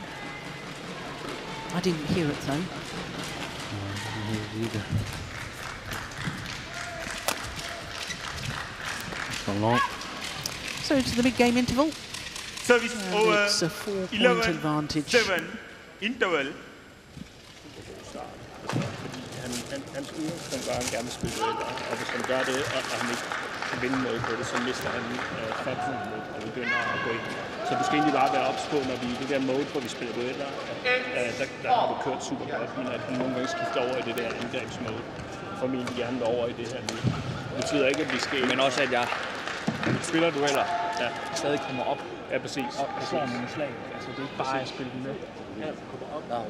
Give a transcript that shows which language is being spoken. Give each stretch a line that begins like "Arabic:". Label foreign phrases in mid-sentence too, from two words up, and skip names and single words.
English: I didn't hear it though. I didn't hear it either. Long. So to the mid-game interval. Service over. It's a 4-point advantage. 7 interval.
Danish: Hans udgangspunkt var, at han gerne vil spille dueller, og hvis han gør det, og han ikke kan vinde noget på det, så mister han fatfood og begynder at gå ind. Så du skal egentlig bare være ops på, når vi i det der mode, hvor vi spiller dueller, der har du kørt super godt, men at du nogle gange skifter over i det der angrebsmode. Formentlig gerne over i det her nu. Det betyder ikke, at vi skal... Men også, at jeg spiller dueller, der stadig kommer op. Ja, præcis. Og slår nogle slag. Altså, det er ikke bare at spille den med. Ja, kommer op.